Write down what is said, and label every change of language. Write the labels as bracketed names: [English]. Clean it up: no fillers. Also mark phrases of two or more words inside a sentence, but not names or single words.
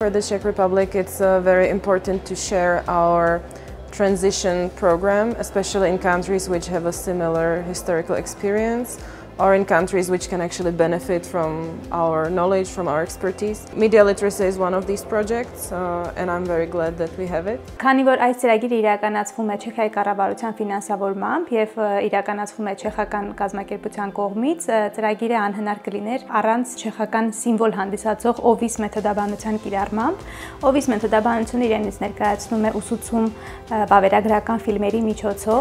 [English] For the Czech Republic, it's very important to share our transition program, especially in countries which have a similar historical experience, or in countries which can actually benefit from our knowledge, from our expertise. Media literacy is one of these projects, and I'm very glad that we have it. [Armenian] Քանի որ այս ծրագիրը իրականացվում է Չեխիայի կառավարության ֆինանսավորմամբ եւ իրականացվում է չեխական կազմակերպության կողմից, ծրագիրը անհնար կլիներ առանց չեխական սիմվոլ հանդիսացող OVIS մեթոդաբանության կիրառմամբ։ OVIS մեթոդաբանությունը իրենից ներկայացնում է ուսուցում վավերագրական ֆիլմերի միջոցով։